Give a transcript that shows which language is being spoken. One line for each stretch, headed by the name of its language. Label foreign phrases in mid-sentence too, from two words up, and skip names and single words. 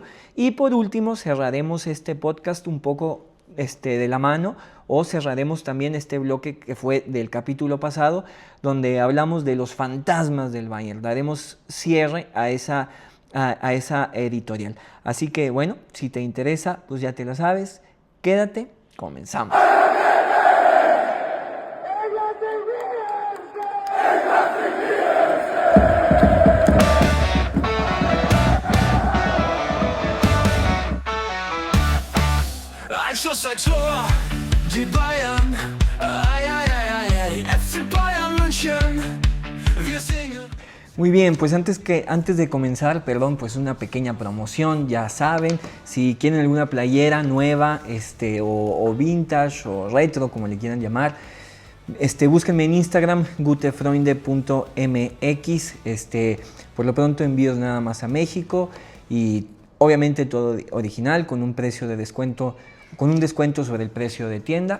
Spanish: Y por último cerraremos este podcast un poco de la mano, o cerraremos también este bloque que fue del capítulo pasado, donde hablamos de los fantasmas del Bayern. Daremos cierre a esa editorial. Así que bueno, si te interesa, pues ya te la sabes, quédate, comenzamos.
German: Schuss, ein Tor, die Bayern, ay, ay, ay, ay, FC Bayern München, wir singen.
Spanish: Muy bien, pues antes de comenzar, pues una pequeña promoción, ya saben, si quieren alguna playera nueva, o vintage o retro, como le quieran llamar, búsquenme en Instagram, gutefreunde.mx, por lo pronto envíos nada más a México y obviamente todo original con un precio de descuento, con un descuento sobre el precio de tienda.